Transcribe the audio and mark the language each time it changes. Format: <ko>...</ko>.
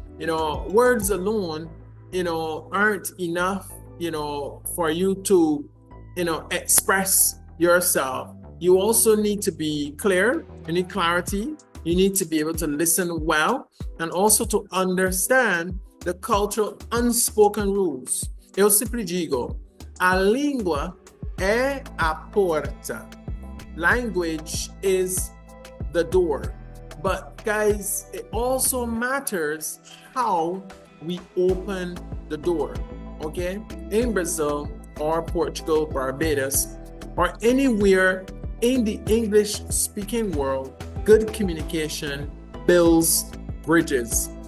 <en>Words alone, aren't enough, for you to, express yourself. You also need to be clear, you need clarity, you need to be able to listen well, and also to understand the cultural unspoken rules.</en> <pt>Eu sempre digo, a língua é a porta.</pt> <en>Language is the door. But guys, it also matters how we open the door, okay? In Brazil or Portugal, Barbados, or anywhere in the English-speaking world, good communication builds bridges.</en>